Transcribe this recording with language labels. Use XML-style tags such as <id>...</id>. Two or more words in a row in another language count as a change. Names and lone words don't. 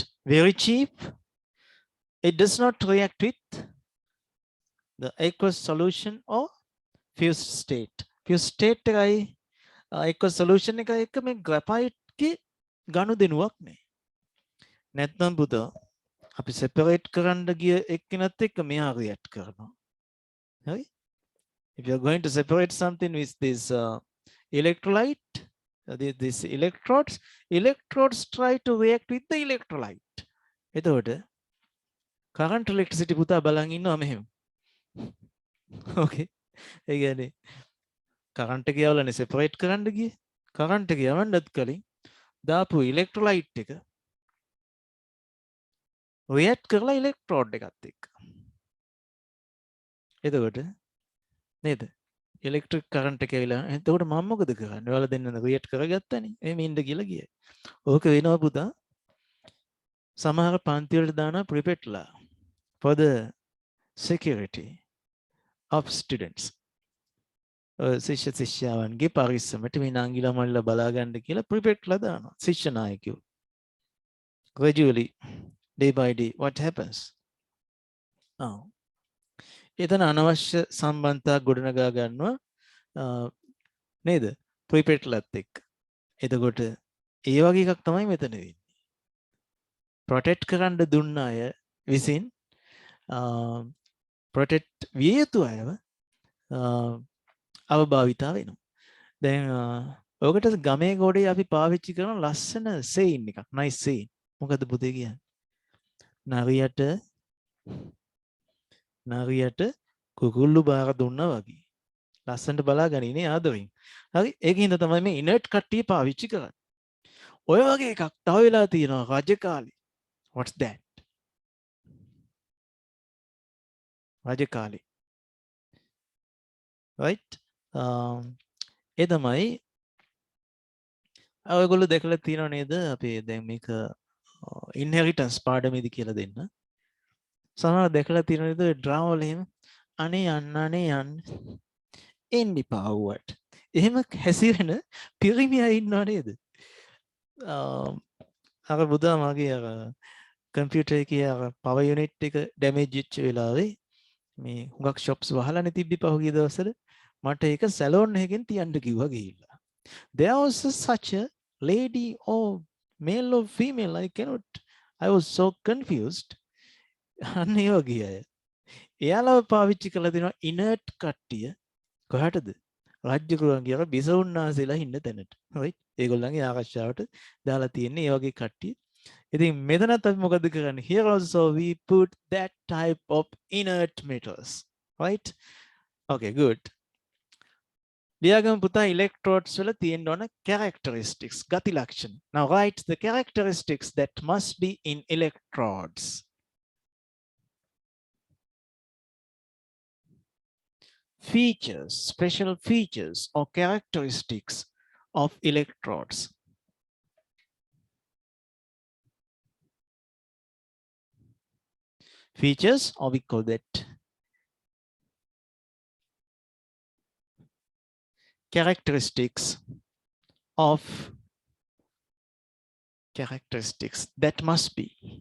<en>Very cheap. It does not react with the aqueous solution or fused state. Fused state</en> <si>එකයි</si> <en>aqueous solution</en> <si>එකයි එක මේ graphite ගේ ගනුදෙනුවක් නෑ. නැත්නම් පුතා අපි separate කරන්න ගිය එක්කෙනත් එක්ක මෙයා react කරනවා. හරි?</si> <en>If you are going to separate something with this electrolyte, these electrodes try to react with the electrolyte.</en> <si>එතකොට</si> <en>current electricity</en> <si>පුතා බලන් ඉන්නවා මෙහෙම. Okay. ඒ කියන්නේ current එක යවලානේ separate කරන්න ගියේ. current එක යවන්නත් කලින් දාපු electrolyte එක react කරලා electrode එකත් එක්ක. එතකොට නේද?</si> <en>electric current</en> <si>එක ඇවිල්ලා එතකොට මම මොකද කරන්නේ? ඔයාලා දෙන්න react කරගත්තානේ. එහෙම ඉන්න කියලා ගියේ. ඕක වෙනවා පුතා. සමහර පන්ති වලට දානවා prefectලා</si> <en>for the security of students.</en> <si>ශිෂ්‍ය ශිෂ්‍යාවන්ගේ පරිස්සමට මේ නංගිලා මල්ලා බලා ගන්න කියලා prefectලා දානවා. ශිෂ්‍ය නායකයෝ.</si> <en>Gradually, day by day, what happens?</en> <si>එතන අනවශ්‍ය සම්බන්ධතා ගොඩනගා ගන්නවා නේද? prefectලාත් එක්ක. එතකොට ඒ වගේ එකක් තමයි මෙතන වෙන්නේ. protect කරන්න දුන්න අය විසින් protect විය යුතු අයව අවභාවිතා වෙනවා. දැන් ඔකට ගමේ ගොඩේ අපි පාවිච්චි කරන ලස්සන saying එකක්.</si> <en>nice saying.</en> <si>මොකද පුතේ කියන්නේ? නරියට කුකුල්ලු බාර දුන්නා වගේ. ලස්සනට බලාගනිනේ ආදරෙන්. හරි? ඒකින්ද තමයි මේ inert කට්ටිය පාවිච්චි කරන්නේ. ඔය වගේ එකක් තව වෙලා තියෙනවා රජ කාලේ.</si> <en>What's that?</en> <si>රජ කාලේ. Right? ඒ තමයි ඔයගොල්ලෝ දැකලා තියෙනව නේද? අපි දැන් මේක inheritance පාඩමේදී කියලා දෙන්න. සමහර දැකලා තියෙනව නේද ඩ්‍රාමා වල එහෙම අනේ යන්න එන්න එපා වුවට. එහෙම හැසිරෙන පිරිමියා ඉන්නව නේද? අර බුදා මගේ අර කම්පියුටර් එකේ අර</si> <en>power unit</en> <si>එක ඩැමේජ් වෙච්ච වෙලාවේ මේ හුඟක් shops වහලානේ තිබ්බි පහුගිය දවස්වල මට ඒක සැලෝන් එකකින් තියන්න කිව්වා ගිහිල්ලා.</si> <en>There was such a lady, oh male or female? I cannot. I was so confused.</en> <si>අන්න ඒ වගේ අය. එයාලව පාවිච්චි කරලා දෙනවා inert කට්ටිය කොහටද? රාජ්‍ය ගෘහන් කියලා බිසවුන් වහන්සේලා ඉන්න තැනට. right? ඒගොල්ලන්ගේ ආරක්ෂාවට දාලා තියෙන්නේ ඒ වගේ කට්ටිය. ඉතින් මෙතනත් අපි මොකද කරන්නේ?</si> <en>Here also we put that type of inert metals. Right? Okay, good.</en> <si>ලියාගමු පුතා electrodes වල තියෙන්න ඕන characteristics ගති ලක්ෂණ.</si> <en>Now write the characteristics that must be in electrodes. Features, special features or characteristics of electrodes. Features, or we call that characteristics of characteristics that must be.</en>